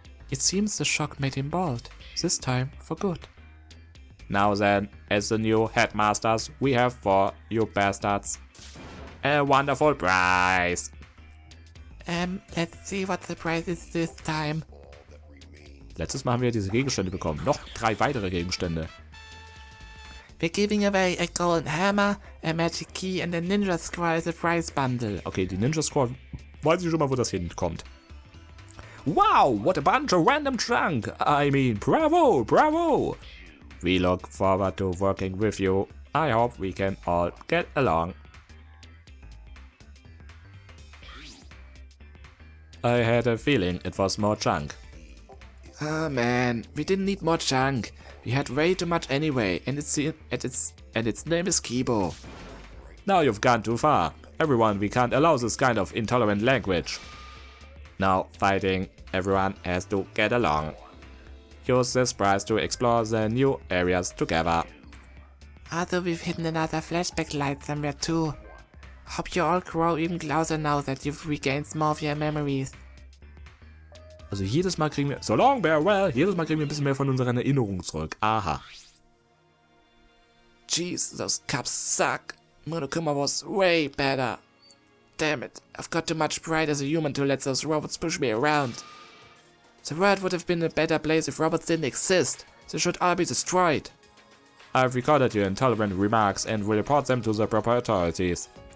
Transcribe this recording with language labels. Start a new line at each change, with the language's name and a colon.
English: It seems the shock made him bald, this time for good. Now then, as the new headmasters, we have for you bastards a wonderful prize. Let's see what the prize is this time.
German: Letztes Mal haben wir diese Gegenstände bekommen. Noch 3 weitere Gegenstände.
English: We're giving away a golden hammer, a magic key and a ninja scroll as a prize bundle.
German: Okay, die Ninja Scroll, weiß ich schon mal, wo das hinkommt.
English: Wow, what a bunch of random junk. I mean, bravo, bravo. We look forward to working with you. I hope we can all get along. I had a feeling it was more junk. Oh man, we didn't need more junk. We had way too much anyway, and its name is Kibo. Now you've gone too far. everyone, we can't allow this kind of intolerant language. No fighting, everyone has to get along. Use this prize to explore the new areas together. Although we've hidden another flashback light somewhere too. Hope you all grow even closer now that you've regained more of your memories.
German: Also jedes Mal kriegen wir,
English: so long, bear well,
German: jedes Mal kriegen wir ein bisschen mehr von unseren Erinnerungen zurück. Aha.
English: Jeez, those cups suck. Monokuma was way better. Damn it, I've got too much pride as a human to let those robots push me around. The world would have been a better place if robots didn't exist. They should all be destroyed. I've recorded your intolerant remarks and will report them to the proper authorities.